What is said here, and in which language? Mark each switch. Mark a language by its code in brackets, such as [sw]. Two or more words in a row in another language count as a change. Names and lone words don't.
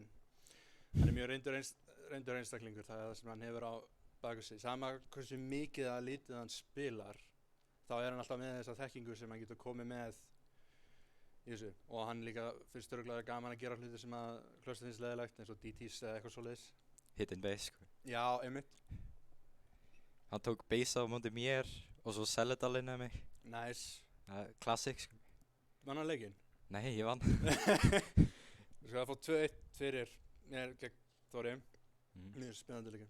[is] Hann er mjög reyndur einstaklingur, það er það sem hann hefur á baku sig. Sama hversu mikið að lítið hann spilar, þá er hann alltaf með þessa þekkingu sem hann getur komið með í þessu. Og hann líka finnst örugglega gaman að gera hluti sem að Cluster finnst leiðilegt, eins og DTs eða eitthvað svoleiðis. [en] Hit and base, [is] sko. Já, einmitt. Hann tók base á móti mér og svo Seledal inn að mig. Nice. Classic, sko. Vann hann leikinn? Nei, ég vann. Við skal fá 2-1 fyrir mér gegn Þóri. Mjög spennandi leikinn.